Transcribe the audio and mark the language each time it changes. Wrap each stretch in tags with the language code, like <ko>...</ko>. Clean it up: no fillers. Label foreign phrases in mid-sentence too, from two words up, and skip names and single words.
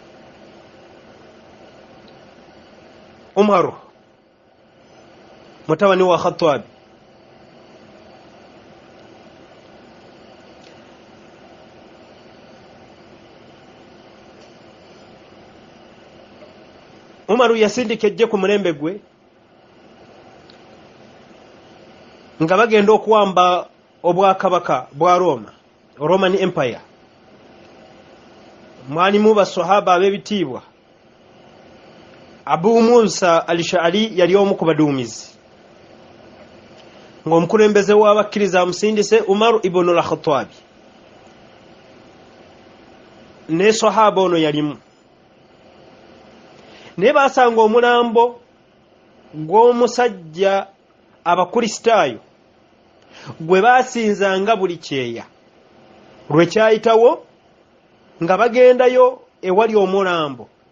<lg>Umaru mutabani wa Khattabi Umaru yasindika ejje ku mulembe gwe nga bagenda okuwamba obwakabaka bwa Roma,</lg> <en>Roman Empire.</en> <lg>Mwalimu basahaba ab'ebitiibwa Abu Musa al-Ash'ari yali omu ku baduumizi, ng'omukulembeze w'abakkiriza amusindise Umar ibn al-Khattab, ne sahaba ono yalimu. Ne basanga omulambo gw'omusajja abakristaayo gwe basinzanga buli kyeya lwe kyayitawo nga bagendayo ewali omulambo</lg>